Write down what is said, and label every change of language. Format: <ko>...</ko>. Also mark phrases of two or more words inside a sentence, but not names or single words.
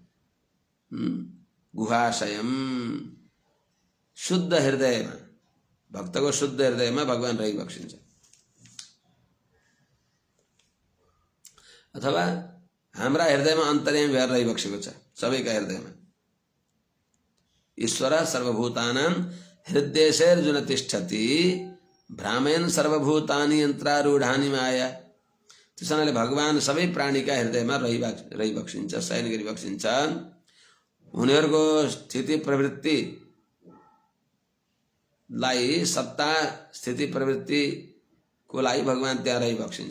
<ne>गुहाशयम, शुद्ध हृदयमा, भक्तको शुद्ध हृदयमा भगवान रहिबक्सिन्छ। अथवा हाम्रा हृदयमा अन्तर्यामी भएर रहिबक्सेको छ, सबैका हृदयमा।</ne> <sa>ईश्वर सर्वभूतानां हृदयेर्जुन तिष्ठति भ्रामयन् सर्वभूतानि यन्त्रारूढानि माया।</sa> <ne>त्यसैले भगवान सबै प्राणीका हृदयमा रहिबक्सिन्छ, शयन गरिबक्सिन्छ। उनीहरूको स्थिति प्रवृत्तिलाई, सत्ता स्थिति प्रवृत्तिको लागि भगवान त्यहाँ रहिबक्सिन्छ।</ne>